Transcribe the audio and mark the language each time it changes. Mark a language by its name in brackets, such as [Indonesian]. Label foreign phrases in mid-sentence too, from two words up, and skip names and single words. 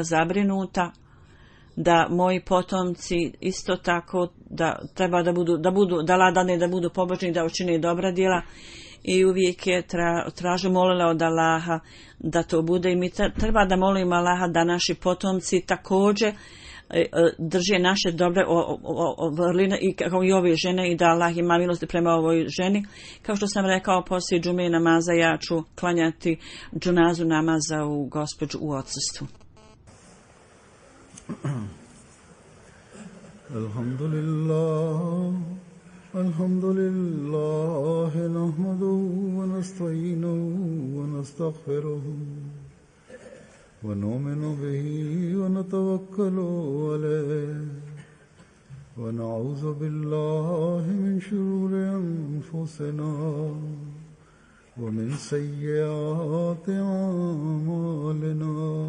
[Bosnian] zabrinuta da moji potomci isto tako da treba da budu pobožni, da učine dobra djela i uvijek je molila od Allaha da to bude i mi treba da molimo Allaha da naši potomci također drže naše dobre vrline i kao i ove žene i da Allah ima milosti prema ovoj ženi. Kao što sam rekao, poslije džume namaza ja ću klanjati džunazu namaza u gospođu u odsustvu. [Arabic] الحمد لله نحمده ونستعينه ونستغفره ونؤمن به ونتوكل عليه ونعوذ بالله من شرور أنفسنا ومن سيئات أعمالنا.